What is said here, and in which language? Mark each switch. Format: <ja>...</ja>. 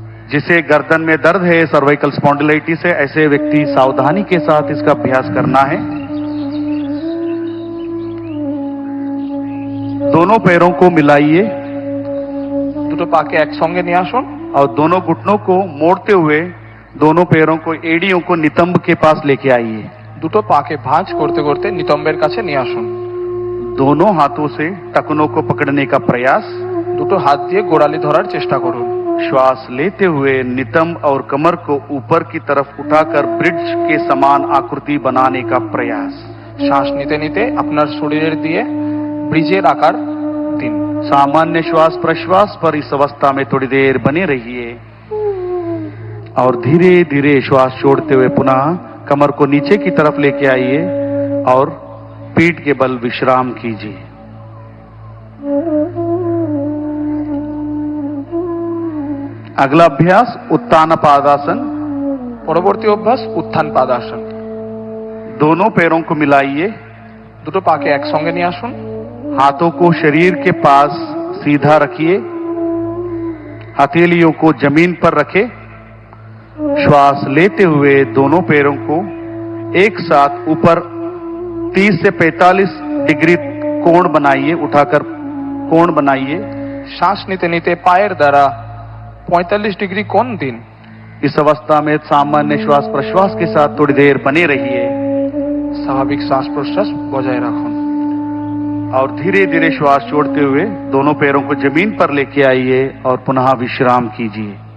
<hi>जिसे गर्दन में दर्द है, सर्वाइकल स्पॉन्डिलाइटिस है, ऐसे व्यक्ति सावधानी के साथ इसका अभ्यास करना है। दोनों पैरों को मिलाइए</hi> <bn>দুটো পাকে একসঙ্গে নিয়ে আসুন।</bn> <hi>और दोनों घुटनों को मोड़ते हुए दोनों पैरों को एड़ियों को नितंब के पास लेके आइए।</hi> <bn>দুটো পাকে ভাঁজ করতে করতে নিতম্বের কাছে নিয়ে আসুন।</bn> <hi>दोनों हाथों से टखनों को पकड़ने का प्रयास।</hi> <bn>দুটো হাত দিয়ে গোড়ালি ধরার চেষ্টা করুন।</bn> <hi>श्वास लेते हुए नितंब और कमर को ऊपर की तरफ उठाकर ब्रिज के समान आकृति बनाने का प्रयास।</hi> <bn>শ্বাস নিতে নিতে আপনার শরীরের দিয়ে ব্রিজের আকার দিন।</bn> <hi>सामान्य श्वास प्रश्वास पर इस अवस्था में थोड़ी देर बने रहिए और धीरे धीरे श्वास छोड़ते हुए पुनः कमर को नीचे की तरफ लेके आइए और पीठ के बल विश्राम कीजिए। अगला अभ्यास उत्तान पादासन।</hi> <bn>পরবর্তী অভ্যাস উত্থান পাদাসন।</bn> <hi>दोनों पैरों को मिलाइए।</hi> <bn>দুটো পাকে একসঙ্গে নিয়ে আসুন।</bn> <hi>हाथों को शरीर के पास सीधा रखिए। हथेलियों को जमीन पर रखें। श्वास लेते हुए दोनों पैरों को एक साथ ऊपर 30 से 45 डिग्री कोण बनाइए। उठाकर कोण बनाइए।</hi> <bn>শ্বাস নিতে নিতে পায়ের দ্বারা 45 ডিগ্রি কোণ দিন।</bn> <hi>इस अवस्था में सामान्य श्वास प्रश्वास के साथ थोड़ी देर बने रहिए</hi> <bn>স্বাভাবিক শ্বাস প্রশ্বাস বজায় রাখুন।</bn> <hi>और धीरे धीरे श्वास छोड़ते हुए दोनों पैरों को जमीन पर लेके आइए और पुनः विश्राम कीजिए।</hi>